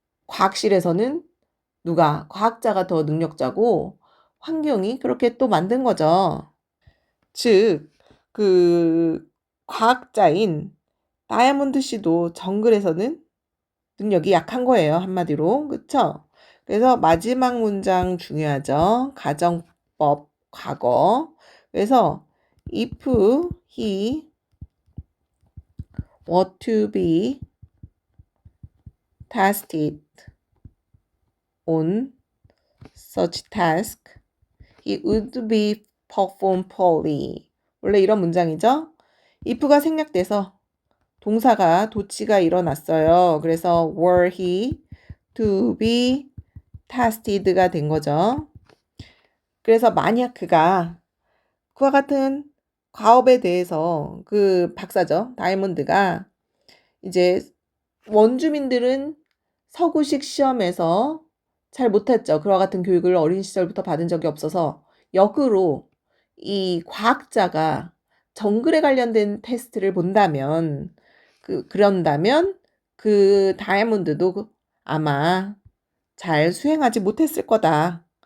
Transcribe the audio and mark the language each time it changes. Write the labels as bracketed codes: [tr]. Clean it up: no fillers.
[ko] 과학실에서는 과학자가 더 능력자고 환경이 그렇게 또 만든 거죠. 즉, 그 과학자인 다이아몬드 씨도 정글에서는 능력이 약한 거예요. 한마디로. 그쵸? 그래서 마지막 문장 중요하죠. 가정법 과거. 그래서 [en] if he were to be tested on such task, he would be performed poorly. [ko] 원래 이런 문장이죠. if가 생략돼서 동사가 도치가 일어났어요. 그래서 [en] were he to be tested [ko] 가 된 거죠. 그래서 만약 그가 그와 같은 과업에 대해서 그 박사죠. 다이몬드가 이제 원주민들은 서구식 시험에서 잘 못했죠. 그와 같은 교육을 어린 시절부터 받은 적이 없어서 역으로 이 과학자가 정글에 관련된 테스트를 본다면 그런다면 그 다이아몬드도 아마 잘 수행하지 못했을 거다.